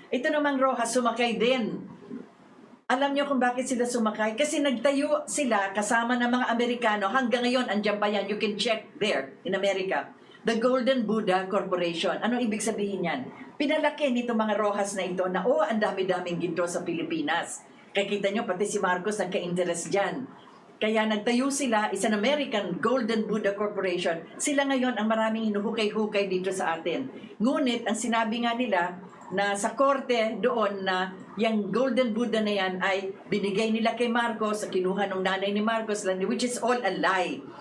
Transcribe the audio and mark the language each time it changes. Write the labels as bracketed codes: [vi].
[tl] Ito namang Rojas, sumakay din. Alam niyo kung bakit sila sumakay? Kasi nagtayo sila kasama ng mga Amerikano. Hanggang ngayon, andyan pa yan. [en] You can check there in America. [tl] The Golden Buddha Corporation. Anong ibig sabihin yan? Pinalaki nito mga Rojas na ito na, ang dami-daming ginto sa Pilipinas. Kaya kita nyo, pati si Marcos nagka-interest dyan. Kaya nagtayo sila, is an American Golden Buddha Corporation. Sila ngayon ang maraming hinuhukay-hukay dito sa atin. Ngunit, ang sinabi nga nila na sa korte doon na yung Golden Buddha na yan ay binigay nila kay Marcos, kinuha ng nanay ni Marcos, [en] which is all a lie.